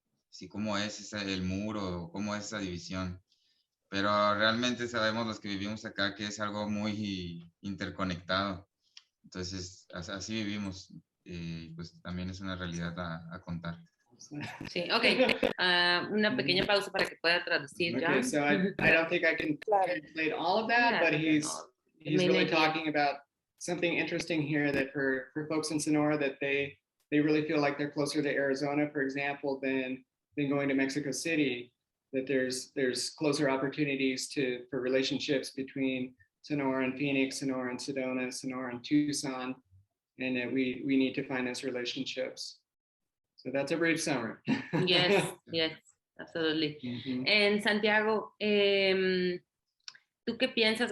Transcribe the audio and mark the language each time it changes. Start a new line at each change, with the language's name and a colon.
Spanish: Sí, cómo es el muro, cómo es esa división. Pero realmente sabemos los que vivimos acá que es algo muy interconectado. Entonces, así vivimos. Pues también es una realidad a contar. Sí, ok. Una pequeña pausa para que pueda traducir,
English: Okay, John. so I don't think I can translate all of that, but he's really talking about something interesting here, that for folks in Sonora, that they really feel like they're closer to Arizona, for example, than going to Mexico City, that there's closer opportunities for relationships between Sonora and Phoenix, Sonora and Sedona, Sonora and Tucson, and that we need to find those relationships. So that's a brief summary. Yes, absolutely. Mm-hmm.
Spanish: And Santiago, ¿tú qué piensas?